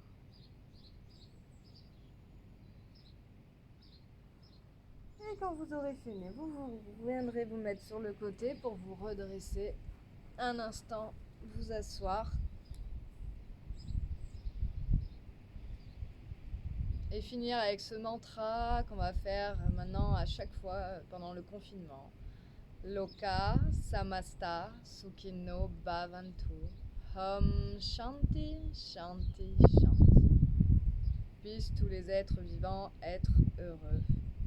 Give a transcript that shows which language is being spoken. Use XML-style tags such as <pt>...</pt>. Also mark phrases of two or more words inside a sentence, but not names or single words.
<fr>Et quand vous aurez fini, vous viendrez vous mettre sur le côté pour vous redresser un instant, vous asseoir. Et finir avec ce mantra qu'on va faire maintenant à chaque fois pendant le confinement.</fr> <sa>लोक समस्त सुखिनो भवन्तु. हुम् शान्ति शान्ति शान्ति.</sa> <fr>Puissent tous les êtres vivants être heureux.</fr>